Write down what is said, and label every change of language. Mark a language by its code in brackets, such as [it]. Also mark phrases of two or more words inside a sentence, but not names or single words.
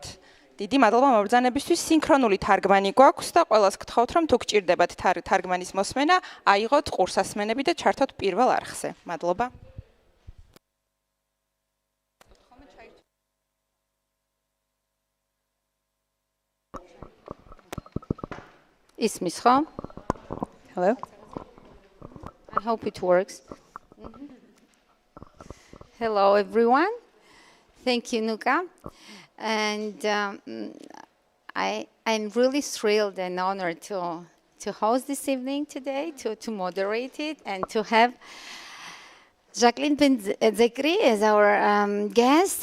[ka] დიდი მადლობა მობრძანებისთვის. სინქრონული თარგმანი გვაქვს და ყველას გთხოვთ, რომ თუ გჭირდებათ თარგმანის მოსმენა, აიღოთ ყურსასმენები და ჩართოთ პირველ არხზე. მადლობა. ისმის ხო? [en] Hello. I hope it works. Hello, everyone. Thank you, Nuka. And I'm really thrilled and honored to host this evening today, to moderate it, and to have Jacqueline Benzekri as our guest.